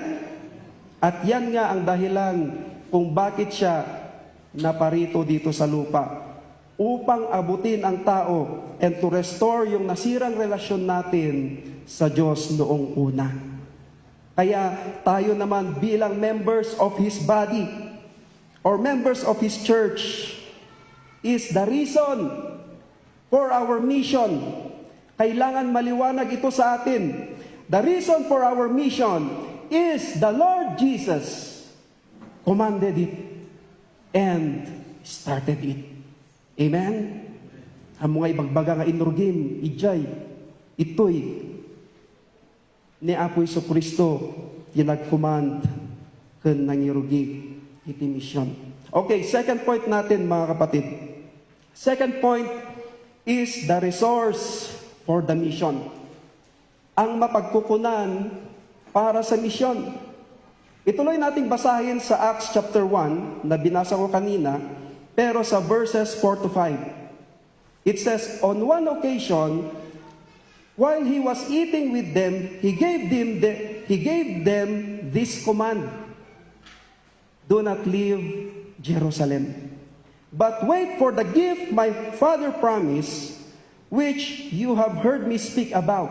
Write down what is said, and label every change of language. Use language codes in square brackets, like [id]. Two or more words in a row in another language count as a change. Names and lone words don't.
[tl] At yan nga ang dahilan kung bakit siya naparito dito sa lupa. Upang abutin ang tao [en] and to restore [tl] yung nasirang relasyon natin sa Diyos noong una. Kaya tayo naman bilang [en] members of His body or members of His church is the reason for our mission. [tl] Kailangan maliwanag ito sa atin. [en] The reason for our mission is the Lord Jesus commanded it and started it. [ilo] Amen? Ang mga ibagbaga nga inurgim, ijay, itoy, ni Apo Jesucristo, yung nag-command kan nangirugi iti mission. [tl] Okay, [en] second point [tl] natin mga kapatid. [en] Second point is the resource for the mission. [tl] Ang mapagkukunan para sa misyon. Ituloy nating basahin sa Acts chapter 1 na binasa ko kanina, pero sa verses 4 to 5. [en] It says, on one occasion, while he was eating with them, he gave them this command: do not leave Jerusalem, but wait for the gift my Father promised, which you have heard me speak about.